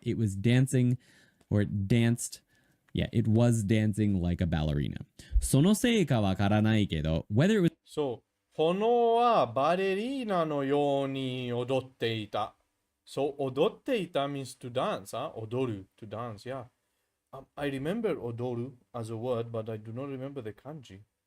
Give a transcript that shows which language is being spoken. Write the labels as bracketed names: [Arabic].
[English] It was dancing, or it danced. Yeah, it was dancing like a ballerina. [Japanese] そのせいかわからないけど, [English] whether it was... [Japanese] So, 炎はバレリーナのように踊っていた. [English] So, 踊っていた means to dance, huh? 踊る, to dance, yeah. I remember 踊る as a word, but I do not remember the kanji.